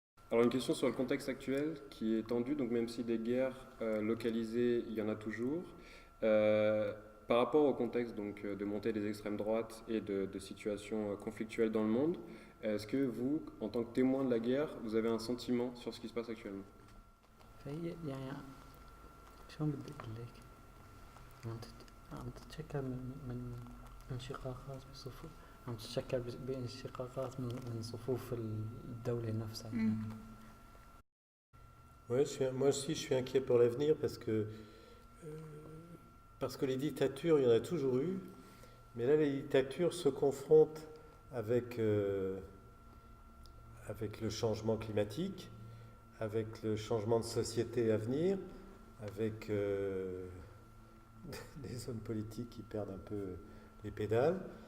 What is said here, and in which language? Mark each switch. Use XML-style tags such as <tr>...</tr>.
<fr>Alors une question sur le contexte actuel qui est tendu, donc même si des guerres localisées, il y en a toujours. Par rapport au contexte donc, de montée des extrêmes droites et de situations conflictuelles dans le monde, est-ce que vous, en tant que témoin de la guerre, vous avez un sentiment sur ce qui se passe actuellement?</fr> <ar>فهي يعني شلون بدي اقول لك؟ عم تتشكل من انشقاقات بصفوف، عم تتشكل بانشقاقات من صفوف الدولة نفسها يعني.</ar> <fr>Ouais, moi aussi, je suis inquiet pour l'avenir parce que les dictatures, il y en a toujours eu, mais là, les dictatures se confrontent avec le changement climatique, avec le changement de société à venir, avec des hommes politiques qui perdent un peu les pédales.</fr>